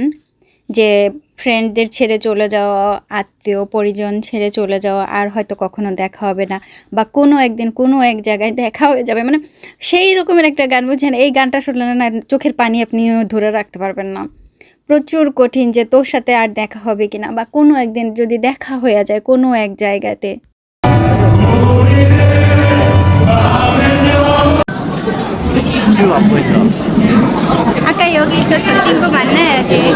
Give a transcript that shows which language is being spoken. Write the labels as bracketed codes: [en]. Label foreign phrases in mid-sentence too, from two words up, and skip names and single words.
[bn] যে ফ্রেন্ডদের ছেড়ে চলে যাওয়া, আত্মীয় পরিজন ছেড়ে চলে যাওয়া, আর হয়তো কখনো দেখা হবে না, বা কোনো একদিন কোনো এক জায়গায় দেখা হয়ে যাবে, মানে সেই রকমের একটা গান। বুঝছেন, এই গানটা শুনলে না চোখের পানি আপনি ধরে রাখতে পারবেন না। প্রচুর কঠিন, যে তোর সাথে আর দেখা হবে কিনা, বা কোনো একদিন যদি দেখা হয়ে যায় কোনো এক জায়গাতে। [ko] 지우 안 보인다. 아까 여기 있었어. 친구 만나야지.